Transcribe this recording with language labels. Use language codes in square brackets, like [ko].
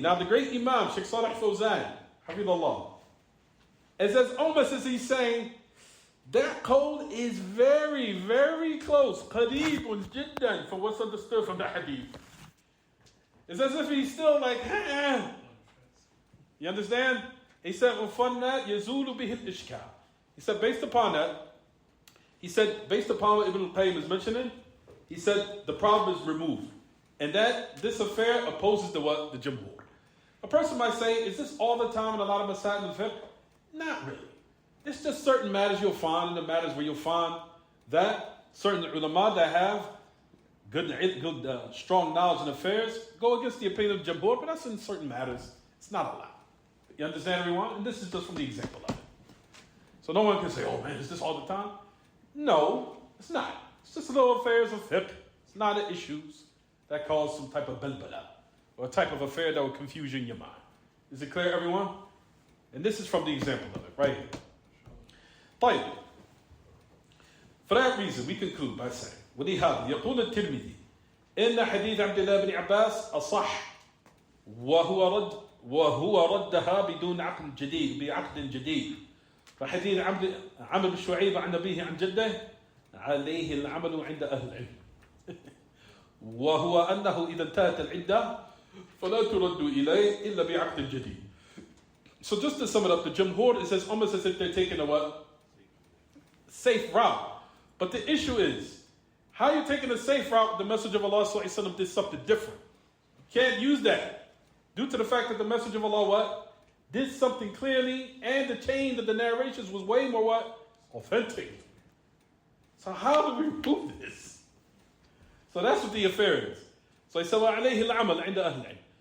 [en] Now the great Imam, Sheikh Salih Fawzan, Hafidhullah, it says, almost as he's saying, that code is very, very close. [ar] قريب جدا [en] from what's understood from the hadith. It's as if he's still like, You understand? He said, [ar] وَفَنَّا يَزُولُ بِهِ الْإِشْكَالِ. [en] He said, based upon that, based upon what Ibn al-Qayyim is mentioning, he said, the problem is removed. And that this affair opposes the what? The Jumhur. A person might say, is this all the time in a lot of masail and fiqh? Not really. It's just certain matters you'll find, and the matters where you'll find that certain ulama that have good strong knowledge in affairs go against the opinion of Jumhur, but that's in certain matters. It's not allowed. You understand, everyone? And this is just from the example of it. So no one can say, oh man, is this all the time? No, it's not. It's just little affairs of fiqh. It's not issues that cause some type of balbala or a type of affair that will confuse you in your mind. Is it clear, everyone? And this is from the example of it, right here. [ar] طيب. [en] For that reason, we conclude by saying, [ar] ولهذا يقول الترمذي إن حديث عبد الله بن عباس أصح وهو ردها بدون عقد جديد فحديث عمرو بن شعيب عن أبيه عن جده عليه العمل عند أهل العلم وهو أنه إذا انتهت العدة فلا ترد إليه إلا بعقد جديد. [en] So just to sum it up, the Jumhur, it says almost as if they're taking a what? Safe route. But the issue is, how are you taking a safe route? The Messenger of Allah ﷺ did something different. You can't use that. Due to the fact that the Messenger of Allah what? Did something clearly, and the chain of the narrations was way more what? Authentic. So how do we prove this? So that's what the affair is. So he said, [ar] وَعَلَيْهِ الْعَمَلْ عِنْدَ أَهْلِ الْعِلْمِ.